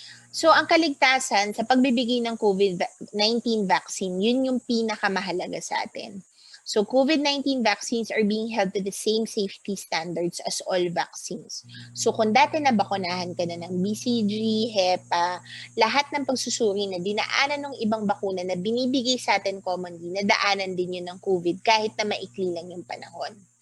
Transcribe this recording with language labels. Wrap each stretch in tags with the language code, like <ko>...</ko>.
<tl>So, ang kaligtasan sa pagbibigay ng COVID-19 vaccine, yun yung pinakamahalaga sa atin.</tl> <en>So, COVID-19 vaccines are being held to the same safety standards as all vaccines.</en> <tl>So, kung dati nabakunahan ka na ng BCG, HEPA, lahat ng pagsusuri na dinaanan ng ibang bakuna na binibigay sa atin commonly, nadaanan din yun ng COVID kahit na maikli lang yung panahon.</tl>